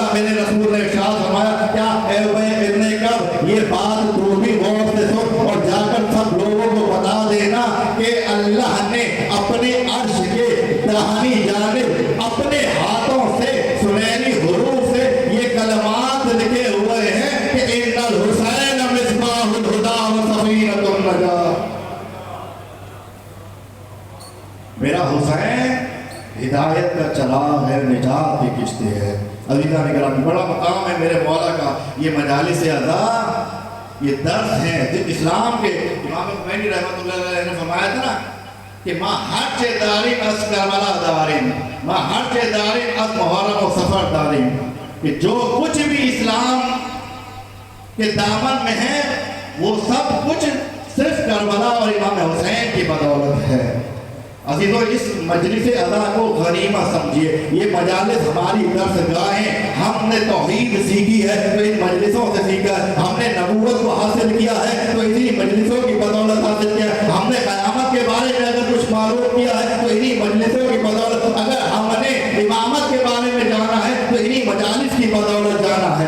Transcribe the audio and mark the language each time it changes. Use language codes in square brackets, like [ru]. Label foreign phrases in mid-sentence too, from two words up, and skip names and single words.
[ur] میرے رسول نے ارشاد فرمایا، کیا اے ابی ابن کعب، یہ بات تو بھی غور سے سن اور جا کر سب لوگوں کو بتا دینا کہ اللہ نے اپنے عرش کے داہنی جانب اپنے ہاتھوں سے سنہری حروف سے یہ کلمات لکھے ہوئے ہیں کہ [ar] ان الحسین مصباح الہدی و سفینۃ النجاۃ، [ur] میرا حسین ہدایت کا چراغ ہے، نجات کی کشتی ہے۔ عزیزان کرام، بڑا مقام ہے میرے مولا کا، یہ مجالس اعضا، یہ درس ہیں اسلام کے۔ امام خمینی رحمۃ اللہ علیہ نے فرمایا تھا نا کہ [fa] ما حج دارین از کربلا دارین، ما حج دارین از محرم و سفر دارین، [ur] کہ جو کچھ بھی اسلام کے دامن میں ہے وہ سب کچھ صرف کربلا اور امام حسین کی بدولت ہے۔ عزیزو، اس مجلس ادا کو غنیمت سمجھیے، یہ مجالس ہماری درس گاہیں، ہم نے توحید سیکھی ہے تو ان مجلسوں سے سیکھا ہے، ہم نے نبوت کو حاصل کیا ہے تو اسی مجلسوں کی بدولت حاصل کیا ہے، ہم نے قیامت کے بارے میں اگر کچھ معلوم کیا ہے تو انہی مجلسوں کی بدولت، اگر ہم نے امامت کے بارے میں جانا ہے تو انہی مجالس کی بدولت جانا ہے۔